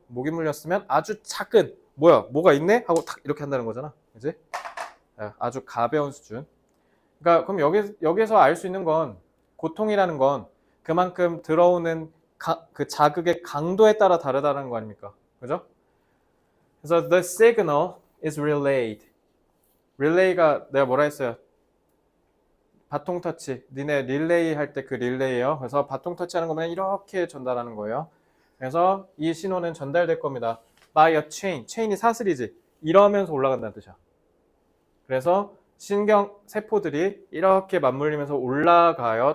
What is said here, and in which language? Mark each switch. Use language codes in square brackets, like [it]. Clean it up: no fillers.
[ko] 모기 물렸으면 아주 작은 뭐가 있네? 하고 탁 이렇게 한다는 거잖아. 그지? 아주 가벼운 수준. 그러니까 그럼 여기서 알 수 있는 건 고통이라는 건 그만큼 들어오는 그 자극의 강도에 따라 다르다는 거 아닙니까? 그죠? 그래서 [en] the signal is relayed. [ko] 릴레이가 내가 뭐라 했어요? 바통 터치. 니네 릴레이 할 때 그 릴레이요. 그래서 바통 터치하는 거면 이렇게 전달하는 거예요. 그래서 이 신호는 전달될 겁니다. [en] by a chain. [ko] 체인이 사슬이지. 이러면서 올라간다는 뜻이야. 그래서 신경 세포들이 이렇게 맞물리면서 올라가요.